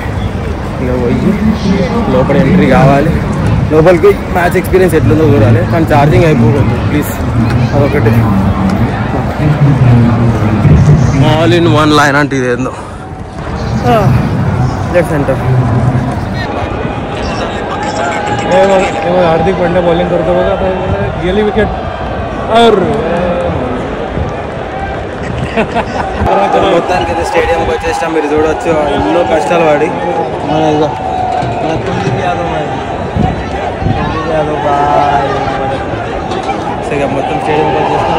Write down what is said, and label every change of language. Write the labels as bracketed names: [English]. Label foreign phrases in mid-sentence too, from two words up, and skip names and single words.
[Telugu] ఇక పోయి లోపల ఎంట్రీ కావాలి. లోపలికి మ్యాచ్ ఎక్స్పీరియన్స్ ఎట్లుందో చూడాలి. కానీ ఛార్జింగ్ అయిపోకూడదు ప్లీజ్, అదొకటి. [English] all in one line [Telugu] అంటే ఇది ఏందో. [English] left center [Marathi] हार्दिक पांड्या बॉलिंग करतो बघा, गेली विकेट. [Telugu] మొత్తానికి అయితే స్టేడియంకి వచ్చేసాం. మీరు చూడవచ్చు ఎన్నో కష్టాలు పడి మన కుల్దీప్ యాదవ్ బాయ్. సో ఇక మొత్తం స్టేడియంకి వచ్చేస్తాం.